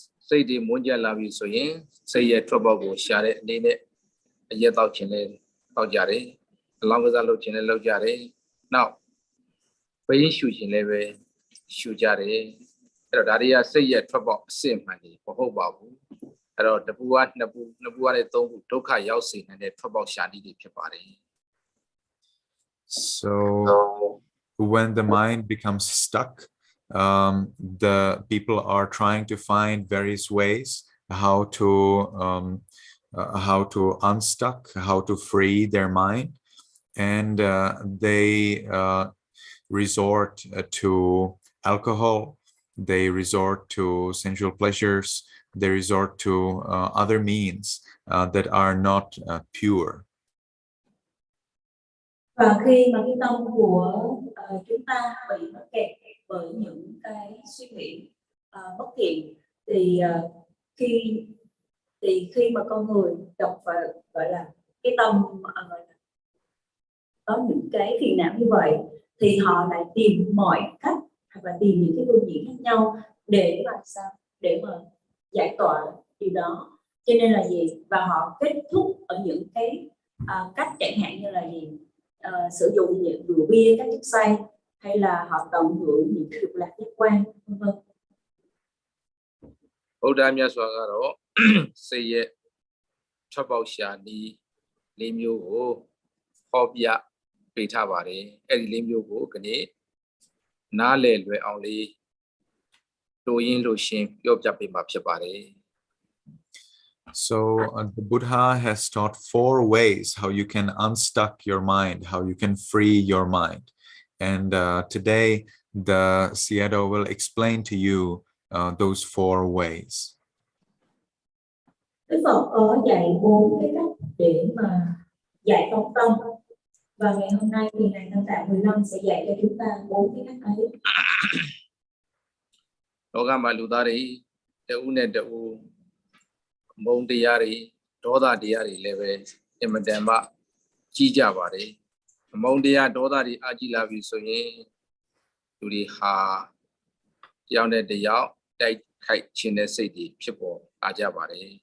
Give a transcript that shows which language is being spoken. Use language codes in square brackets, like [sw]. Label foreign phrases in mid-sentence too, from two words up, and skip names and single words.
[my] စိတ်တွေမွန်းကြလာပြီဆိုရင်စိတ်ရဲ့ထွက်ပေါက်ကိုရှာတဲ့အနေနဲ့အရက်တောက်ခြင်းနဲ့တောက်ကြတယ်အလောင်းကစားလုပ်ခြင်းနဲ့လုပ်ကြတယ်နောက်ဘိန်းရှူခြင်းလည်းပဲရှူကြတယ်အဲ့တော့ဒါတွေကစိတ်ရဲ့ထွက်ပေါက်အစစ်မှန်တယ်မဟုတ်ပါဘူးအဲ့တော့တပူကနှစ်ပူကနေသုံးပူဒုက္ခရောက်စေနိုင်တဲ့ထွက်ပေါက်ရှာနည်းတွေဖြစ်ပါတယ် [en] So when the mind becomes stuck, the people are trying to find various ways how to unstuck, how to free their mind, and they resort to alcohol, they resort to sensual pleasures, they resort to other means that are not pure. [vi] Và khi mà cái tâm của chúng ta bị mắc kẹt bởi những cái suy nghĩ bất thiện thì khi mà con người gặp phải gọi là cái tâm có những cái phiền não như vậy thì họ lại tìm mọi cách hoặc là tìm những cái phương diện khác nhau để mà sao để mà giải tỏa điều đó. Cho nên là gì, và họ kết thúc ở những cái cách chẳng hạn như là gì, sử dụng những rượu bia, các chất say, hay là họ tận hưởng những cái dục lạc giác quan, vân vân. [my] ဗုဒ္ဓမြတ်စွာကတော့စိတ်ရဲ့ထွက်ပေါက်ရှာနည်း၄မျိုးကိုဟောပြပေးထားပါတယ်အဲ့ဒီ၄မျိုးကိုခဏနားလည်လွယ်အောင်လေးတို့ရင်းလို့ရှင်းပြောပြပေးမှာဖြစ်ပါတယ် [en] So the Buddha has taught 4 ways how you can unstuck your mind, how you can free your mind. And today the Sayadaw will explain to you those 4 ways. [vi] Đức Phật có dạy 4 cái cách để mà giải phóng tâm. Và ngày hôm nay thì Ngài Tam Tạng 15 sẽ dạy cho chúng ta 4 cái cách ấy. [my] လောကမှာလူသားတွေတဦးနဲ့တဦးမုန်းတရားတွေဒေါသတရားတွေလည်းပဲအင်မတန်မှကြီးကြပါတယ်မုန်းတရားဒေါသတွေအကြီးလာပြီဆိုရင်လူတွေဟာတယောက်နဲ့တယောက်တိုက်ခိုက်ခြင်းတဲ့စိတ်တွေဖြစ်ပေါ်လာကြပါတယ်